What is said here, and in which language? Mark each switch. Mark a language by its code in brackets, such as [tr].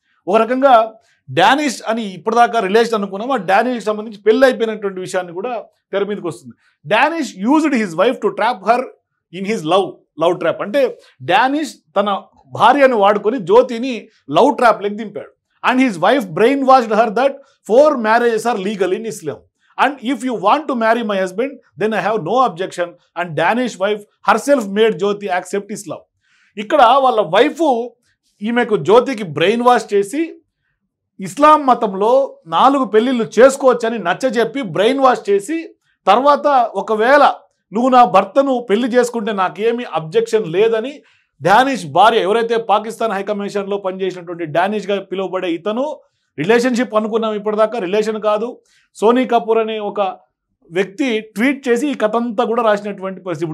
[te] ఒక రకంగా డానిష్ అని ఇప్పటిదాకా రిలేషన్ అనుకున్నాం, ఆ డానిష్కి సంబంధించి పెళ్ళి అయిపోయినటువంటి విషయాన్ని కూడా తెర మీదకి వస్తుంది. [en] Danish used his wife to trap her in his love trap. [te] అంటే డానిష్ తన భార్యను వాడుకొని జ్యోతిని love trap లెక్ దింపాడు. [en] And his wife brain washed her that 4 marriages are legal in Islam. And if you want to marry my husband, then I have no objection. And Danish wife herself made Jyoti accept Islam. [te] ఇక్కడ వాళ్ళ wife ఈమెకు జ్యోతికి brain wash చేసి ఇస్లాం మతంలో 4 పెళ్ళిళ్ళు చేసుకోవచ్చని నచ్చజెప్పి brain wash చేసి, తర్వాత ఒకవేళ నువ్వు నా భర్తను పెళ్లి చేసుకుంటే నాకేమీ అబ్జెక్షన్ లేదని డానిష్ భార్య, ఎవరైతే పాకిస్తాన్ హైకమిషన్లో పనిచేసినటువంటి డానిష్గా పిలువబడే ఇతను, రిలేషన్షిప్ అనుకున్నాం ఇప్పటిదాకా, రిలేషన్ కాదు, సోనీ కపూర్ అనే ఒక వ్యక్తి ట్వీట్ చేసి ఈ కథ అంతా కూడా రాసినటువంటి పరిస్థితి.